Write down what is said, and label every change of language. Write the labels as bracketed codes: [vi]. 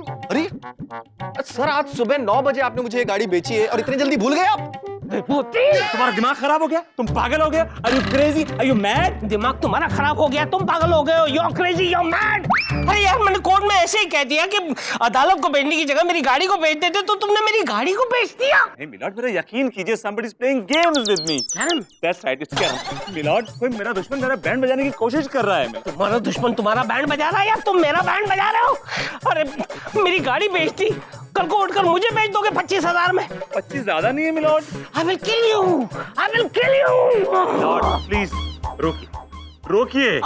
[hi] अरे सर, आज सुबह 9 बजे आपने मुझे ये गाड़ी बेची है और इतनी जल्दी भूल गए आप? विभूति, तुम्हारा दिमाग खराब हो गया? तुम पागल हो गए? [en] Are you crazy? Are you mad? [hi] दिमाग तुम्हारा खराब हो गया, तुम पागल हो गए हो, [en] you're crazy, you're mad। [hi] अरे यार, मैंने कोर्ट में ऐसे ही कह दिया कि अदालत को भेजने की जगह मेरी गाड़ी को भेज देते, तो तुमने मेरी गाड़ी को भेज दिया। नहीं मिलॉर्ड, मेरा यकीन कीजिए, [en] somebody is playing games with me। [hi] Carrom, [en] That's right, it's carrom. [hi] Milord, कोई मेरा दुश्मन मेरा बैंड बजाने की कोशिश कर रहा है। तुम्हारा दुश्मन तुम्हारा बैंड बजा रहा है या तुम मेरा बैंड बजा रहे हो? अरे मेरी गाड़ी बेचती, कल को उठकर मुझे बेच दोगे 25,000 में। 25 ज्यादा नहीं है milord. [en] I will kill you, I will kill you। [hi] Milord please रोकिए, रोकिए।